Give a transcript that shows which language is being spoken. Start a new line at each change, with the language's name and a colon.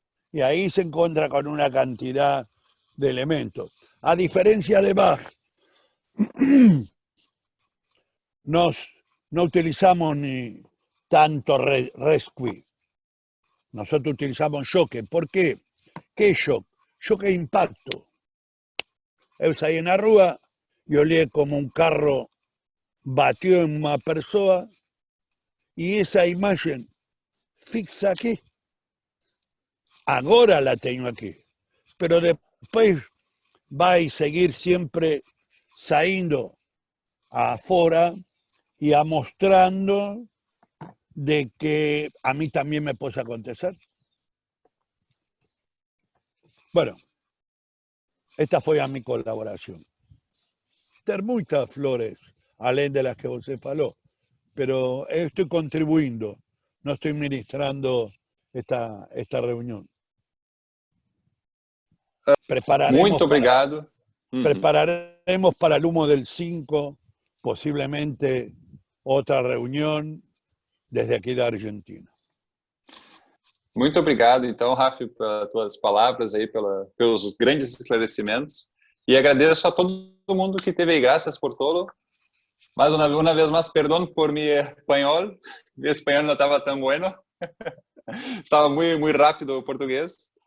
Spanish: Y ahí se encuentra con una cantidad de elementos. A diferencia de Bach, no utilizamos ni tanto rescue. Nosotros utilizamos shock. ¿Por qué? ¿Qué es shock? Shock es impacto.
Portuguese: Eu saí na rua e olhei como um carro bateu em uma pessoa e essa imagem fixa aqui. Agora la tenho aqui.
Spanish: Pero
Portuguese: depois vai seguir sempre saindo
Spanish: afuera y a mostrando de que a mí también me puede acontecer. Bueno, esta fue a mi colaboración. Ter muchas flores,
Portuguese: além de
Spanish: las que
Portuguese: você falou,
Spanish: pero estoy contribuyendo, no estoy ministrando esta reunión.
Portuguese: Muito obrigado.
Spanish: Prepararemos para el humo del 5, posiblemente otra reunión desde
Portuguese: aqui da
Spanish: Argentina.
Portuguese: Muito obrigado, então, Rafa, pelas tuas palavras aí, pelos grandes esclarecimentos. E agradeço a todo mundo que esteve aí. Graças por todo. Mais uma vez mais, perdão por mi espanhol. Mi espanhol não estava tão
Spanish: bueno.
Portuguese: Estava muito rápido o português.